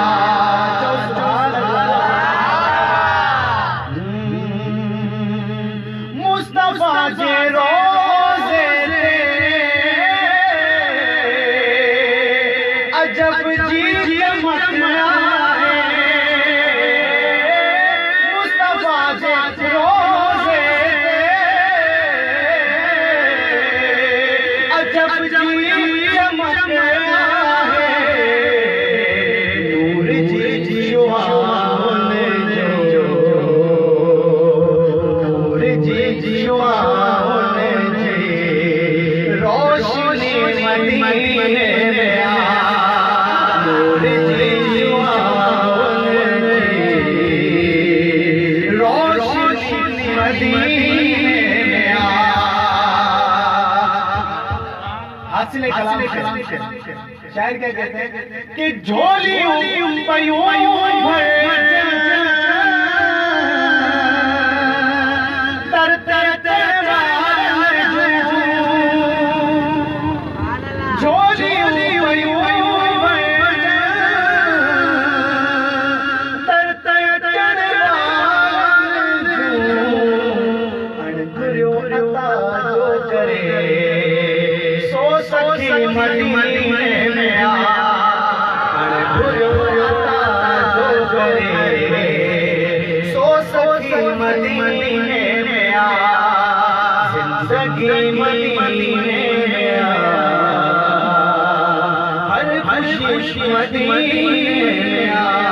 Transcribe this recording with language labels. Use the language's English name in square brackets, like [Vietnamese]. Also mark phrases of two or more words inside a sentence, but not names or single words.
[Sindhi] मुस्तफा जे रोज़े ते अजब जी चमक आए। मुस्तफा जे रोज़े ते अजब जी चमक आए। नूर जी जुआन जो नूर जी जुआन जी रोशनी मदीने में आ। नूर जी जुआन जी रोशनी मदीने में आ। [Urdu] حاصل کلام شاعر کیا کہتے ہیں کہ [Sindhi] झोली पयूं भर तर तर झोली पयूं भर तर तर अणघुरियो अता जो करे सो सखी मदीने में आ। अणघुरियो अता जो करे सो सखी मदीने में आ। जिंदगी मदीने में आ। हर खुशी मदीने में आ।